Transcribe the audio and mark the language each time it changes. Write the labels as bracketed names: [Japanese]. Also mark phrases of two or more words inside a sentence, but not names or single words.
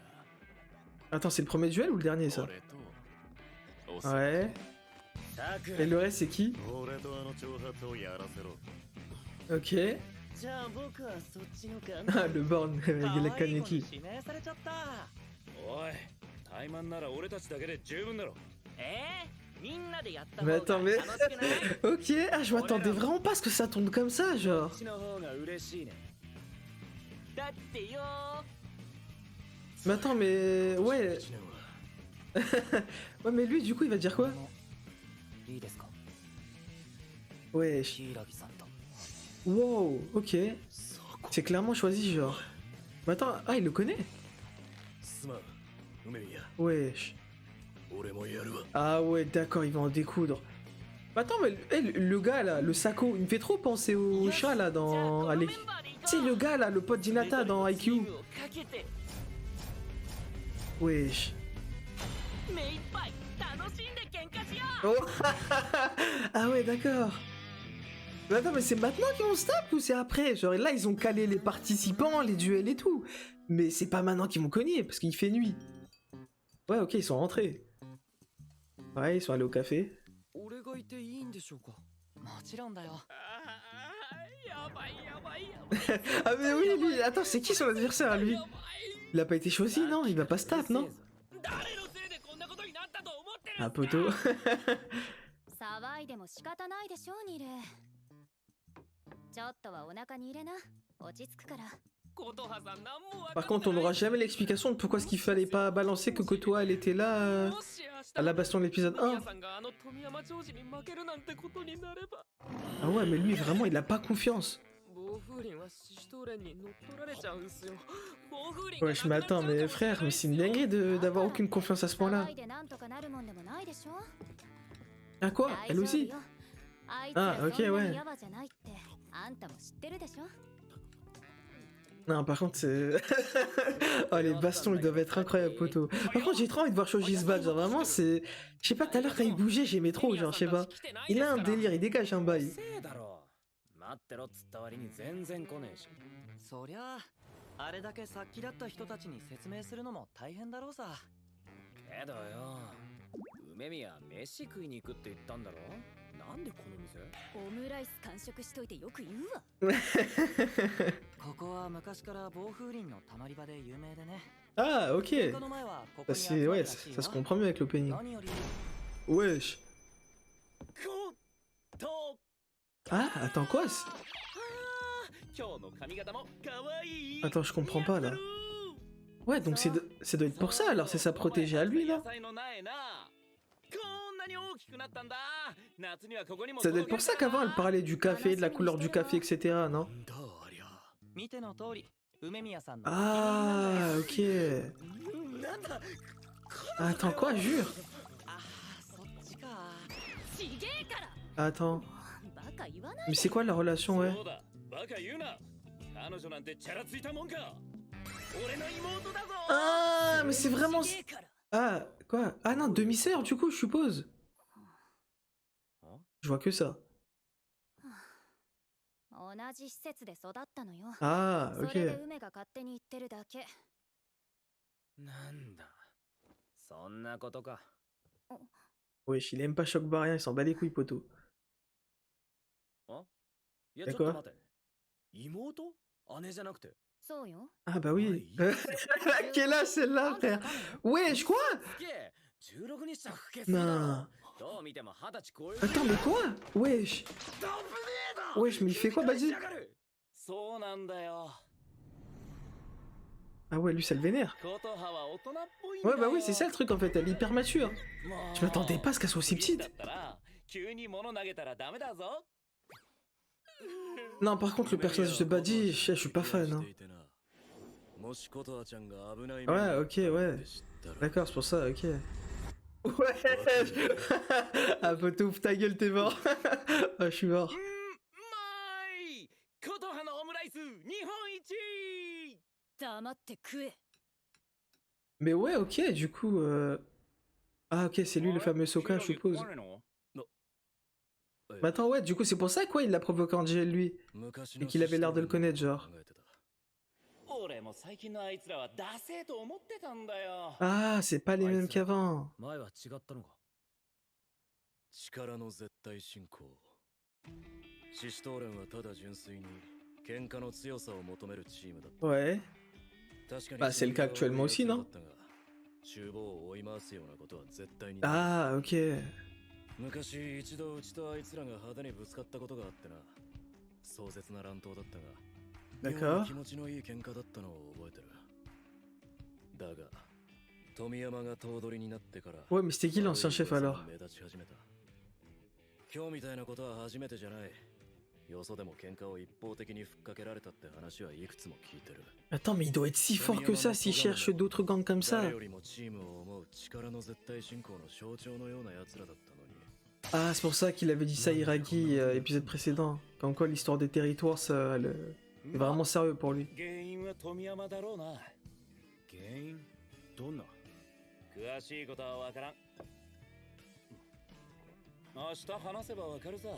[French] Attends, c'est le premier duel ou le dernier ça? [Japanese] 俺とおさ [French] Ouais. Et le reste, c'est qui? [Japanese] 俺とあの挑発をやらせろ。 [French] Ok. [Japanese] じゃあ僕はそっちの感 [French] Ah, le born, il a [Japanese] 可愛い子に Kaneki. 指名されちゃったおい、怠慢なら俺たちだけで十分だろ。みんなでやった方 [French] Mais [Japanese] が [French] attends, mais. [Japanese] 楽しくない [French] Ok, ah, je m'attendais vraiment pas à ce que ça tombe comme ça, genre. [Japanese] こっちの方が嬉しいね。だってよ [French] Mais attends, mais. Ouais. [Japanese] こっちの方が [French] Ouais, mais lui, du coup, il va dire quoi? [Japanese] いいですか [French] Wesh. [Japanese] 柊さんと [French] Wow, ok. C'est clairement choisi, genre. Mais attends, ah, il le connaît? [Japanese] すまん梅宮 [French] Wesh. [Japanese] 俺もやるわ [French] Ah ouais, d'accord, il va en découdre. Mais attends, mais le gars là, le Sako, il me fait trop penser au chat là [Japanese] じゃあ [French] dans. [Japanese] この [French] Allez. [Japanese] メンバーで行こ [French] Tu sais, le [Japanese] う [French] gars là, le pote [Japanese] それぞ [French] d'Inata [Japanese] れ [French] dans [Japanese] のチー [French] IQ. [Japanese] ムをかけて [French] Wesh. [Japanese] 目いっぱい楽しんで喧嘩しよ [French] Oh. Ah ouais, d'accord. Mais attends, mais c'est maintenant qu'ils vont se taper ou c'est après? Genre là, ils ont calé les participants, les duels et tout. Mais c'est pas maintenant qu'ils vont cogner parce qu'il fait nuit. Ouais, ok, ils sont rentrés. Ouais, ils sont allés au café. [Japanese] 俺がいていいんでしょうか。もちろんだよやばいやばいやばい [French] Ah mais oui, lui, attends, c'est qui son adversaire lui? Il a pas été choisi, non? Il va pas se taper, non? [Japanese] 誰のせいでこんなことになったと思ってる [French] Un poteau. [Japanese] 騒いでも仕方ないでしょうニル。ちょっとはお腹に入れな。落ち着くから。琴葉さん何も分か [French] Par [Japanese] って [French] contre, on [Japanese] ない [French] n'aura jamais l'explication de pourquoi est-ce qu'il fallait pas balancer que Kotoa, elle était là [Japanese] もし [French] à la baston de l'épisode 1. [Japanese] 宮さんがあの富山長司に負けるなんてことになれば [French] Ah ouais, mais lui, vraiment, il a pas confiance. [Japanese] 暴風林はシシトウ連に乗っ取られちゃうんすよ暴風林が [French] Wesh, mais attends, mais frère, mais c'est une dinguerie d'avoir aucune confiance à ce point-là. [Japanese] 騒いでなんとかなるもんでもないでしょ。 [French] Ah quoi? [Japanese] 大 [French] Elle [Japanese] 丈夫 [French] aussi? [Japanese] よ。あいつ [French] Ah, [Japanese] ら [French] ok, [Japanese] そんな [French] ouais. [Japanese] にヤバじゃないってあんたも知ってるでしょ。 [French] Non, par contre, c'est... oh, les bastons, ils doivent être incroyables, poteau. Par contre, j'ai trop envie de voir Shoji se battre, genre vraiment, c'est... Je sais pas, tout à l'heure, quand il bougeait, j'aimais trop, genre, je sais pas. Il a un délire, il dégage un bail. [Japanese] せいだろ待ってろっつった割に全然来ねえしそりゃあ、あれだけ殺気だった人たちに説明するのも大変だろうさ。けどよ梅宮飯食いに行くって言ったんだろなんでこの店オムライス完食しといてよく言うわ。ここは昔から暴風林のたまり場で有名でね。 [French] Ah, ok. [Japanese] 喧嘩の前はここ [French] Bah, [Japanese] に集 [French] c'est... [Japanese] まる [French] Ouais, [Japanese] らしい [French] ça [Japanese] よ [French] se comprend mieux avec l'opening. [Japanese] 何より [French] Wesh. [Japanese] と [French] Ah, attends, quoi? [Japanese] 今日の髪型も可愛い [French] Attends, je comprends pas, là. Ouais, donc ça doit être pour ça, alors c'est sa protégée à lui, là. Ça doit être pour ça qu'avant, elle parlait du café, de la couleur du café, etc., non? [Japanese] なんだありゃ見ての通り、梅宮さんの [French] Ah, ok. [Japanese] なんだ [French] Attends, quoi, jure? [Japanese] あー、そっちか。ちげえから。 [French] Attends. [Japanese] バカ言わない [French] Mais c'est quoi la relation, ouais? [Japanese] そうだバカ言うな彼女なんてチャラついたもんか俺の妹だぞ [French] Ah, mais c'est vraiment... [Japanese] ちげえから。 [French] Ah, quoi? Ah non, demi-sœur, du coup, je suppose. Je vois que ça. [Japanese] 同じ施設で育ったのよ。 [French] Ah, [Japanese] それで [French] ok. [Japanese] 梅が勝手に言ってるだけ。なんだそんなことか Wesh, il aime pas Choc Barien, il s'en bat les couilles, poteau. いやえちょっと待て妹姉じゃなくてそうよ。 [French] Ah bah oui. Ouais, Quel âge celle-là, frère? Wesh, quoi? [Japanese] すげえ16にしちゃ老けすぎだろ [French] Non. [Japanese] どう見ても20歳超える [French] Attends, mais quoi? Wesh. [Japanese] 危ねえだ [French] Wesh, mais il fait quoi, vas-y? [Japanese] そうなんだよ [French] Ah ouais, lui, ça le vénère. [Japanese] 琴葉は大人っぽいんだ [French] Ouais, [Japanese] よ [French] bah oui, c'est ça le truc, en fait, elle est hyper mature. [Japanese] もう [French] Je m'attendais pas à ce qu'elle soit aussi [Japanese] だ [French] petite. [Japanese] ったら急に物投げたらダメだぞ [French] Non, par contre, le personnage de Buddy, je suis pas fan, hein. [Japanese] もし琴葉ちゃんが危ない [French] Ouais, ok, ouais. D'accord, c'est pour ça, ok. Ouais. Ah, poteau, ouvre ta gueule, t'es mort. Ah, je suis mort. まい琴葉のオムライス日本一黙って食え。 Mais ouais, ok, du coup... Ah, ok, c'est lui le fameux Soka, je suppose. Mais attends, ouais, du coup, c'est pour ça, quoi, il l'a provoqué en GL, lui. Et qu'il avait l'air de le connaître, genre. [Japanese] 俺も最近のあいつらはダセーと思ってたんだよ [French] Ah, c'est pas les mêmes qu'avant. [Japanese] 前は違ったのか力の絶対進行シシトーレンはただ純粋に喧嘩の強さを求めるチームだった [French] Ouais. [Japanese] 確かに [French] Bah, c'est le cas actuellement aussi, non? [Japanese] 厨房を追い回すようなことは絶対に [French] Ah, ok. [Japanese] 昔一度うちとあいつらが派手にぶつかったことがあってな壮絶な乱闘だったが [French] D'accord. [Japanese] 気持ちのいい喧嘩だったのを覚えてるだが富山が頭取になってから [French] Ouais, mais c'était qui l'ancien chef alors? [Japanese] 目立ち始めた今日みたいなことは初めてじゃないよそでも喧嘩を一方的にふっかけられたって話はいくつも聞いてる。 [French] Attends, mais il doit être si fort que ça s'il cherche d'autres gangs comme ça. [Japanese] 誰よりもチームを思う力の絶対進行の象徴のような奴らだったのに。 [French] Ah, c'est pour ça qu'il avait dit ça à Iragi, épisode précédent. Comme quoi l'histoire des territoires, ça, c'est vraiment sérieux pour lui. [Japanese] 原因は富山だろうな。原因どんな？詳しいことはわからん。明日話せばわかるさ。